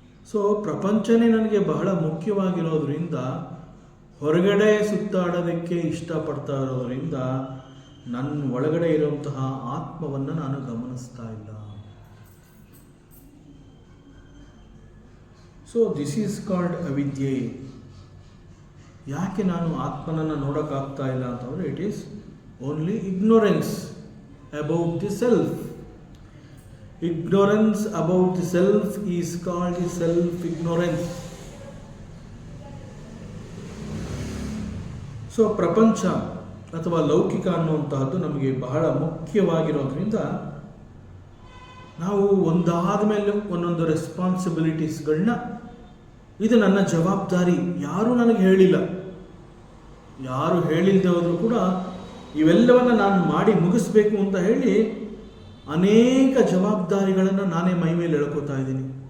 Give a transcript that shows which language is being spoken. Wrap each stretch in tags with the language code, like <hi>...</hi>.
<kn>So ಪ್ರಪಂಚನೇ ನನಗೆ ಬಹಳ ಮುಖ್ಯವಾಗಿರೋದ್ರಿಂದ ಹೊರಗಡೆ ಸುತ್ತಾಡೋದಕ್ಕೆ ಇಷ್ಟಪಡ್ತಾ ಇರೋದ್ರಿಂದ ನನ್ನ ಒಳಗಡೆ ಇರುವಂತಹ ಆತ್ಮವನ್ನು ನಾನು ಗಮನಿಸ್ತಾ ಇಲ್ಲ.</kn> <en>So this is called ಅವಿದ್ಯೆ.</en> <kn>ಯಾಕೆ ನಾನು ಆತ್ಮನನ್ನು ನೋಡೋಕ್ಕಾಗ್ತಾ ಇಲ್ಲ ಅಂತಂದರೆ</kn> <en>It is only ignorance about the self. Ignorance about the self is called the self-ignorance.</en> <kn>So ಪ್ರಪಂಚ ಅಥವಾ ಲೌಕಿಕ ಅನ್ನುವಂತಹದ್ದು ನಮಗೆ ಬಹಳ ಮುಖ್ಯವಾಗಿರೋದ್ರಿಂದ ನಾವು ಒಂದಾದ ಮೇಲೆ ಒಂದೊಂದು ರೆಸ್ಪಾನ್ಸಿಬಿಲಿಟೀಸ್ಗಳನ್ನ, ಇದು ನನ್ನ ಜವಾಬ್ದಾರಿ, ಯಾರೂ ನನಗೆ ಹೇಳಿಲ್ಲ, ಯಾರು ಹೇಳಿಲ್ಲದೆ ಹೋದರೂ ಕೂಡ ಇವೆಲ್ಲವನ್ನು ನಾನು ಮಾಡಿ ಮುಗಿಸ್ಬೇಕು ಅಂತ ಹೇಳಿ ಅನೇಕ ಜವಾಬ್ದಾರಿಗಳನ್ನು ನಾನೇ ಮೈ ಮೇಲೆ ಎಳ್ಕೋತಾ ಇದ್ದೀನಿ.</kn>